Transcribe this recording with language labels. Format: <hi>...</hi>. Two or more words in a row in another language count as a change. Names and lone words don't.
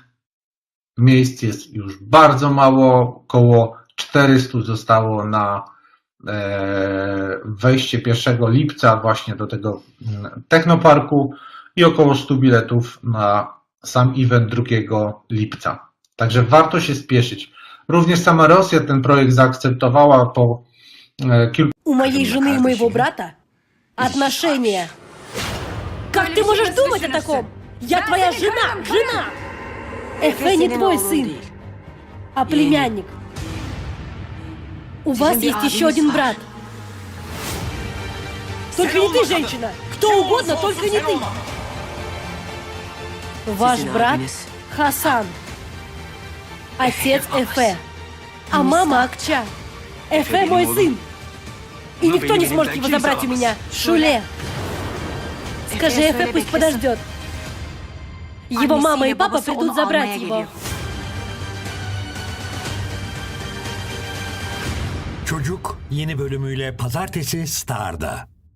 <pl>Miejsc jest już bardzo mało, około 400 zostało na wejście 1 lipca właśnie do tego Technoparku i około 100 biletów na sam event 2 lipca. Także warto się spieszyć. Również sama Rosja ten projekt zaakceptowała po kilku...</pl> <ru>У моей жены и моего брата отношения. Как ты можешь думать о таком? Я твоя жена! Жена! Эфе не твой сын, а племянник. У вас есть еще один брат. Только не ты, женщина! Кто угодно, только не ты! Ваш брат Хасан. Отец Эфе. А мама Акча. Эфе мой сын. И никто не сможет его забрать у меня. Шуле. Скажи Эфе, пусть подождет. Его мама и папа придут забрать его.</ru> <tr>Çocuk yeni bölümüyle pazartesi Star'da.</tr>